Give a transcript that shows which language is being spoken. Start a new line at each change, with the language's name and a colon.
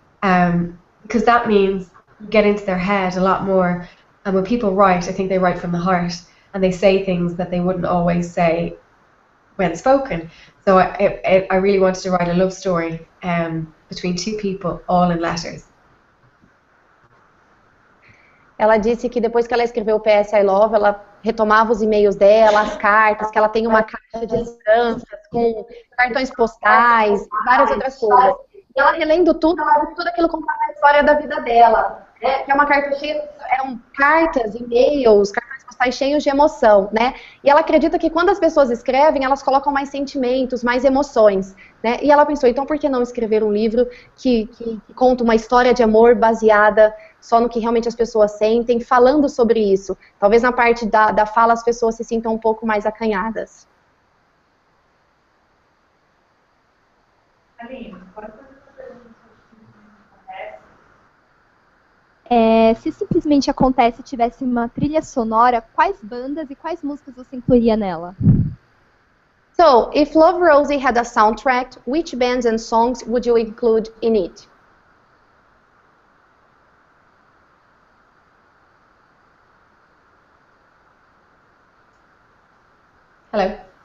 English: Because that means you get into their head a lot more. And when people write, I think they write from the heart, and they say things that they wouldn't always say when spoken. So I really wanted to write a love story between two people, all in letters.
Portuguese: Ela disse que depois que ela escreveu o PS I Love, ela retomava os e-mails dela, as cartas, que ela tem uma caixa de lembranças com cartões postais e várias outras coisas. E ela relendo tudo, ela viu tudo aquilo contava a história da vida dela, né? Que é uma carta cheia, eram cartas, e-mails, cartões postais cheios de emoção, né? E ela acredita que quando as pessoas escrevem, elas colocam mais sentimentos, mais emoções, né? E ela pensou, então por que não escrever um livro que conta uma história de amor baseada só no que realmente as pessoas sentem, falando sobre isso. Talvez na parte da fala as pessoas se sintam um pouco mais acanhadas. Aline, pode fazer essa pergunta se simplesmente acontece e tivesse uma trilha sonora, quais bandas e quais músicas você incluiria nela?
English: So, if Love Rosie had a soundtrack, which bands and songs would you include in it? Hello.